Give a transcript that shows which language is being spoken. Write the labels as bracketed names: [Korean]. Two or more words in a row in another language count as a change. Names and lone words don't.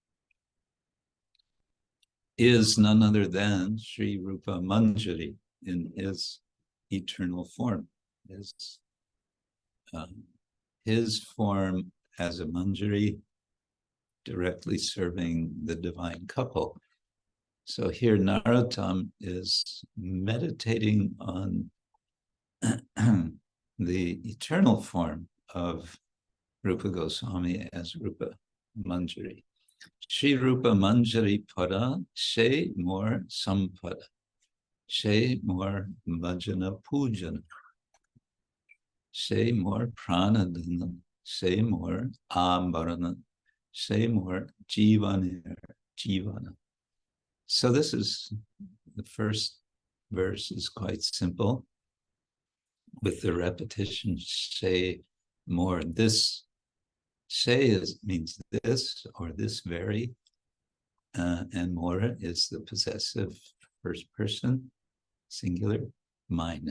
[English] is none other than śrī-rūpa-mañjarī in his eternal form, his form as a manjari, directly serving the divine couple. So here Narottama is meditating on the eternal form of Rupa Goswami as Rupa-Manjari. [Bangla] শ্রীরূপমঞ্জরীপদ সে-মোর সম্পদ, সে-মোর ভজন-পূজন, সে-মোর প্রাণ, সে-মোর অ-ধন, সে-মোর জীবন. [English] So this is, the first verse is quite simple, with the repetition [Bangla] সে-মোর. [English] This se means this or this very, and Mora is the possessive first person, singular, mine.